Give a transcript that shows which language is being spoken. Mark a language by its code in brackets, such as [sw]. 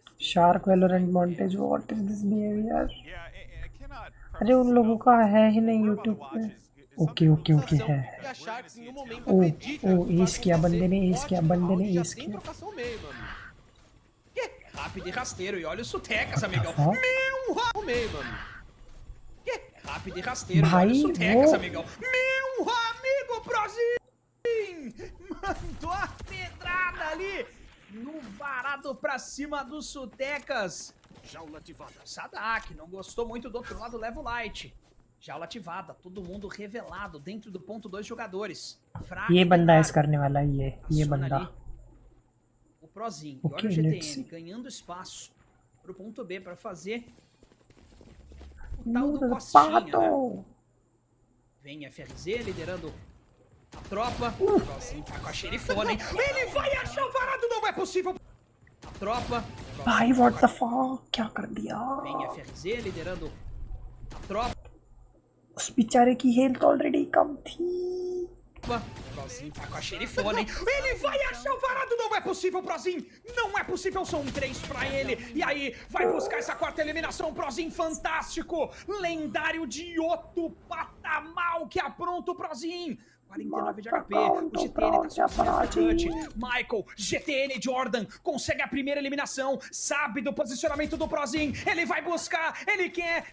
[en] Shark Valorant montage what is this behaviour? [hi] अरे उन लोगों का है ही नहीं यूट्यूब पे। ओके ओके ओके है। ओ ओ एस किया बंदे ने, एस किया बंदे ने, एस किया। [pt] Rápido e rasteiro, e olha o Sutecas, amigão. Meu meio, mano. Que rápido e rasteiro, e olha o Sutecas, amigão. Meu amigo Prozinho! Mandou a pedrada ali no varado pra cima do Sutecas. Jaula ativada. Sadak, não gostou muito do outro lado, leva o light. Jaula ativada, todo mundo revelado dentro do ponto 2 jogadores. [hi] ये बंदा ऐसा करने वाला है ये बंदा। [pt] O Prozinho, e olha o GTN ganhando espaço pro ponto B para fazer o tal do Costinha, né? Vem FRZ liderando a tropa. O Prozinho tá com a xerifona, hein? Ele vai achar o varado, não é possível! A tropa. [hi] भाई [en] what the fuck [hi] क्या कर दिया? [pt] Vem FRZ liderando a tropa. [hi] उस बेचारे की health already कम थी। [pt] Prozinho tá com a xerifona, hein? Ele vai achar o varado, não é possível, Prozinho! Não é possível, são 3 pra ele. E aí, vai buscar essa quarta eliminação, Prozinho, fantástico! Lendário de outro patamar, que apronta o Prozinho! 49 de HP, o GTN tá sozinho. Michael, GTN Jordan, consegue a primeira eliminação, sabe do posicionamento do Prozinho, ele vai buscar, ele quer.